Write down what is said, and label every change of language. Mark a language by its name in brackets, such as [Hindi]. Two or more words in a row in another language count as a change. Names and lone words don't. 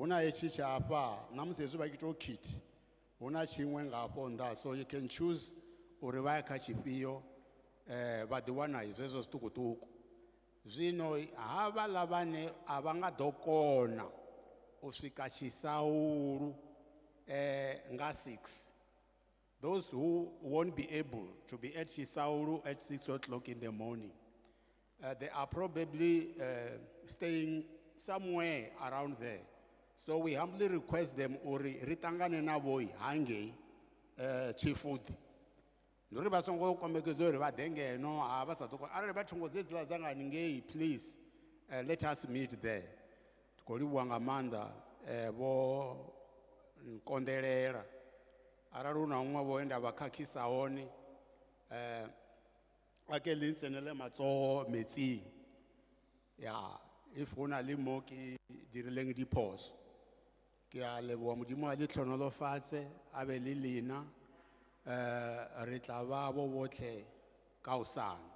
[Venda] na hetshi tsha hafha namusi hezwi vha tshi tou kit, hu na tshiṅwe nga hafho nnḓa, [English] so you can choose [Venda] uri vha ye kha tshifhio vha ḓi wana zwezwo zwiṱukuṱuku. Zwino havhaḽa vhane a vha nga ḓo kona u swika Tshisaulu nga 6, [English] those who won't be able to be at Tshisaulu at 6 o'clock in the morning, they are probably staying somewhere around there. So we humbly request them [Venda] uri ri ṱangane navho hangei Chifudi. Nduri vha songo kombekedzwa uri vha ḓe ngeno vha sa ḓo arali vha thungo dzedziḽa dza nga haningei, [English] please let us meet there. [Venda] Ndi khou livhuwa nga maanḓa vho konḓelela arali hu na huṅwe vho enda vha khakhisa hone [Tswana] a ke le ntsenele matsogo metsing. Ya, if ho na le mo ke dirileng diphoso, ke a leboha Modimo a le tlhonolofatse a be le lena re tla ba bo botlhe ka hosane.